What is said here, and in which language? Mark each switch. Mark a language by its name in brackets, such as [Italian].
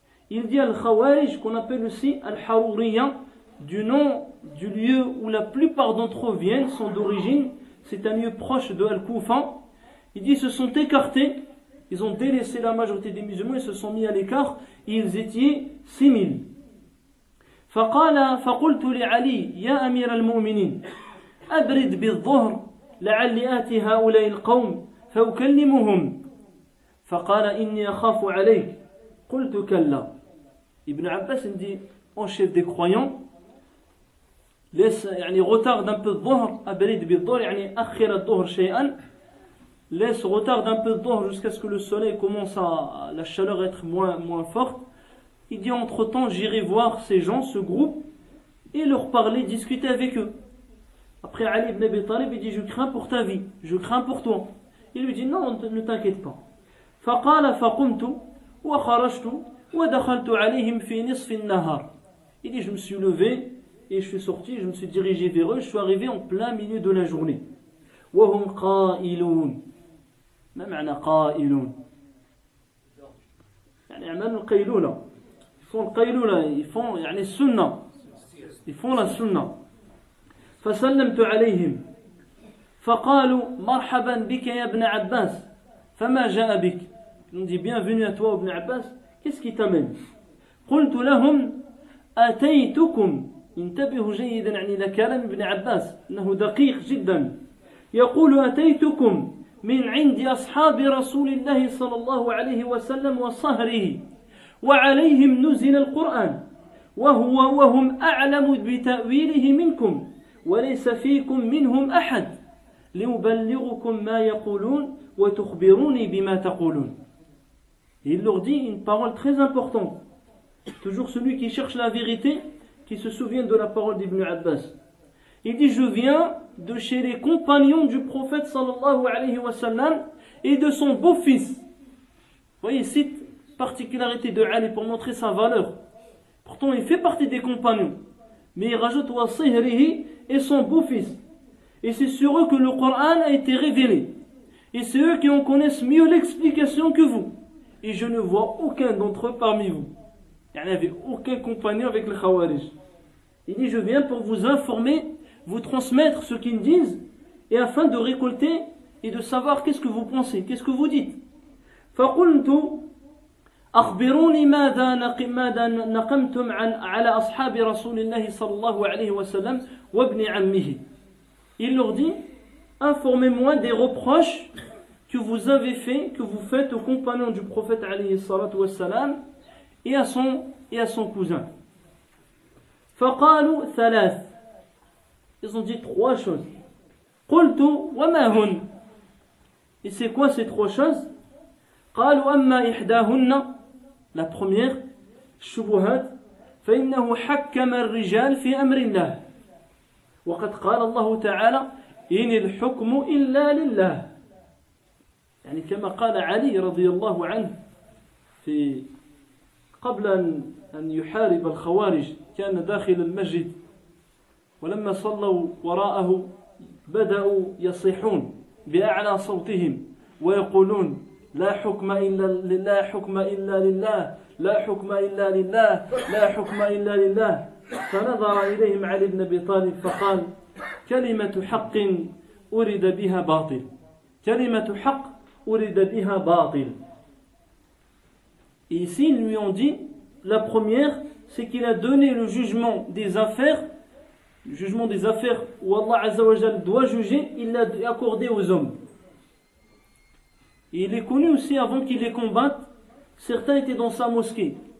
[French] Il dit al-Khawarij, qu'on appelle aussi al-Haruriya, du nom du lieu où la plupart d'entre eux viennent, sont d'origine, c'est un lieu proche de Al-Koufa. Il dit, ils se sont écartés, ils ont délaissé la majorité des musulmans, ils se sont mis à l'écart, ils étaient 6000. [Arabic] فقلت لعلي يا أمير المؤمنين أبرد بالظهر لعلي آتي هؤلاء القوم فأكلمهم فقال إني أخاف عليك قلت كلا. [French] Ibn Abbas dit en chef des croyants, laisse يعني retarde un peu de dhuhr, [Arabic] أبرد بالظهر يعني أخر الظهر شيئا, [French] laisse retarde un peu de dhuhr jusqu'à ce que le soleil commence à la chaleur être moins forte. Il dit entre temps j'irai voir ces gens, ce groupe, et leur parler, discuter avec eux. Après Ali ibn Abi Talib, il dit je crains pour ta vie, je crains pour toi. Il lui dit non, ne t'inquiète pas. [Arabic] فقال فقمت وخرجت ودخلت عليهم في نصف النهار. [French] Il dit je me suis levé et je suis sorti, je me suis dirigé vers eux, je suis arrivé en plein milieu de la journée. [Arabic] وهم قائلون. ما معنى قائلون؟ يعني يعملوا القيلولة. [French] Ils font le qaylula, ils font [Arabic] يعني السنة. [French] Ils font la sunna. [Arabic] فسلمت عليهم فقالوا مرحبا بك يا ابن عباس فما جاء بك. [French] Ils ont dit bienvenue à toi Ibn Abbas, qu'est-ce qui t'amène? [Arabic] قلت لهم أتيتكم. انتبهوا جيدا يعني لكلام ابن عباس انه دقيق جدا. يقول أتيتكم من عند أصحاب رسول الله صلى الله عليه وسلم وصهره وعليهم نزل القرآن وهم أعلم بتأويله منكم وليس فيكم منهم أحد لأبلغكم ما يقولون وتخبروني بما تقولون. [French] Il leur dit une parole très importante. Toujours celui qui cherche la vérité, qui se souvient de la parole d'Ibn Abbas. Il dit je viens de chez les compagnons du prophète sallallahu alayhi wa sallam et de son beau-fils. Vous voyez, il cite particularité de Ali pour montrer sa valeur. Pourtant il fait partie des compagnons, mais il rajoute wa sihrihi et son beau-fils. Et c'est sur eux que le Coran a été révélé. Et c'est eux qui en connaissent mieux l'explication que vous. Et je ne vois aucun d'entre eux parmi vous. Il n'y avait aucun compagnon avec le Khawarij. Il dit je viens pour vous informer, vous transmettre ce qu'ils disent, et afin de récolter et de savoir qu'est-ce que vous pensez, qu'est-ce que vous dites. [Arabic] فقلت أخبروني ماذا نقمتم على أصحاب رسول الله صلى الله عليه وسلم وابن عمه. [French] Il leur dit informez-moi des reproches que vous avez fait, que vous faites aux compagnons du prophète alayhi salatu wassalam et à son cousin. [Arabic] فقالوا ثلاث. [French] Ils ont dit trois choses. [Arabic] قلت وما هن. [French] Et c'est quoi ces trois choses? [Arabic] قالوا أما إحداهن. [French] La première, [Arabic] الشبهات فإنه حكم الرجال في أمر الله وقد قال الله تعالى إن الحكم إلا لله. يعني كما قال علي رضي الله عنه في قبل أن يحارب الخوارج، كان داخل المسجد ولما صلوا وراءه بدأوا يصيحون بأعلى صوتهم ويقولون لا حكم إلا لله، حكم إلا لله، لا حكم إلا لله، لا حكم إلا لله. فنظر إليهم علي بن أبي طالب فقال كلمة حق أريد بها باطل، كلمة حق أريد بها باطل. [French] Et ici ils lui ont dit, la première c'est qu'il a donné le jugement des affaires, le jugement des affaires où Allah Azza wa Jal doit juger, il l'a accordé aux hommes. Et il est connu aussi, avant qu'il les combatte, certains étaient dans sa mosquée.